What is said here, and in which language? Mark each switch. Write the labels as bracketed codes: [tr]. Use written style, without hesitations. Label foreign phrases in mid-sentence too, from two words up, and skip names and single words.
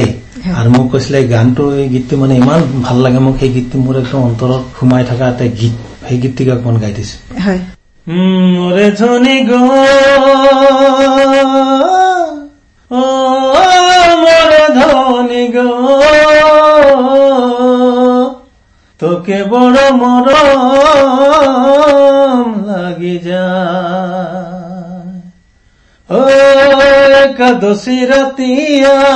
[as] আৰু মোক কৈছিলে গানটো, এই গীতটো মানে ইমান ভাল লাগে মোক, সেই গীতটো মোৰ একদম অন্তৰত সোমাই থকা এটা গীত, সেই গীতটিকে অকমান গাই দিছে। [sck] মোৰে ধনী গো মোৰে ধনী গো, তোকে বড় মরম লাগি যায়, ও একাদশী রাতিয়া